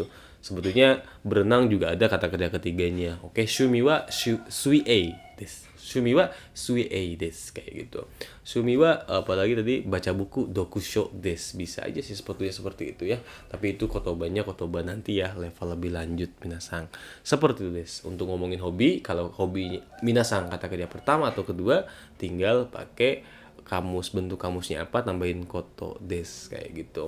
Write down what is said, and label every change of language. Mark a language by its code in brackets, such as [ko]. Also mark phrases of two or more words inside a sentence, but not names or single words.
[id] Sebetulnya berenang juga ada kata kerja ketiganya. Oke, [ja] 趣味はすいです. 趣味はすいです [id] kayak gitu. [ja] 趣味は [id] apalagi tadi baca buku [ja] 読書です. [id] Bisa aja sih sebetulnya seperti itu ya. Tapi itu kotobannya kotoba nanti ya, level lebih lanjut minasang. Seperti itu des. Untuk ngomongin hobi, kalau hobi minasang kata kerja pertama atau kedua tinggal pakai kamus, bentuk kamusnya apa tambahin [ja] ことです [id] kayak gitu.